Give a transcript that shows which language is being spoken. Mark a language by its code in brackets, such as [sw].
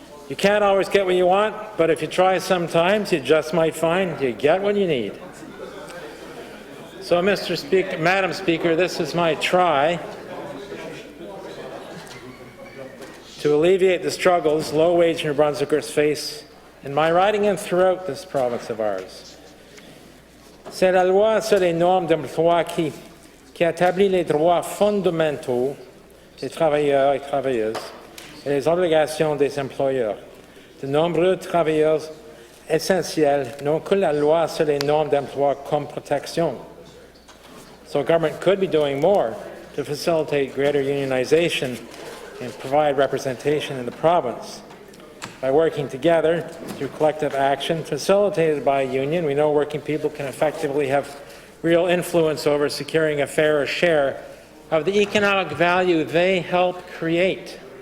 [en] You can't always get what you want, but if you try sometimes, you just might find you get what you need. So, Madam Speaker, this is my try to alleviate the struggles low-wage New Brunswickers face in my riding and throughout this province of ours. [fr] C'est la loi sur les normes d'emploi qui établit les droits fondamentaux des travailleurs et travailleuses et les obligations des employeurs. De nombreux travailleurs essentiels n'ont que la loi sur les normes d'emploi comme protection. [en] So government could be doing more to facilitate greater unionization and provide representation in the province. By working together through collective action facilitated by a union, we know working people can effectively have real influence over securing a fairer share of the economic value they help create.